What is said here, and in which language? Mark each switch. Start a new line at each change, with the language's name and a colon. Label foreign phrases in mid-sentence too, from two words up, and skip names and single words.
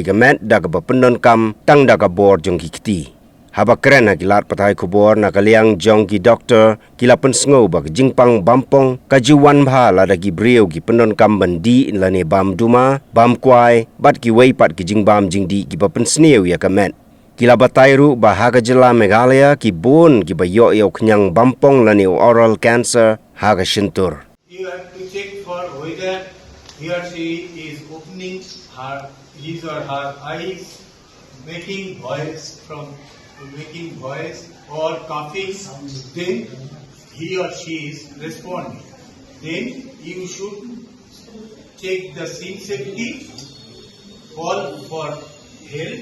Khasi: ka met da ka pendon kam tang da ka bor jong kiti haba keren ha kilat patai kubor na kaliang jong ki doctor kilapen sngo ba Jingpang Bampong kajuwan bha la da ki brio ki pendon kam bandi la ne bam duma bam kwai bat ki wei pat ki jingbam jingdi ki papen sneu ya kamet kila batairu ba ha ka jila Meghalaya ki bon ki ba yo yo knyang Bampong la ne
English: oral cancer
Khasi: ha ka Shyntur.
English: You have to check for whether he or she is opening his or her eyes, making voice or coughing, then he or she is responding. Then you should check the scene safety, call for help.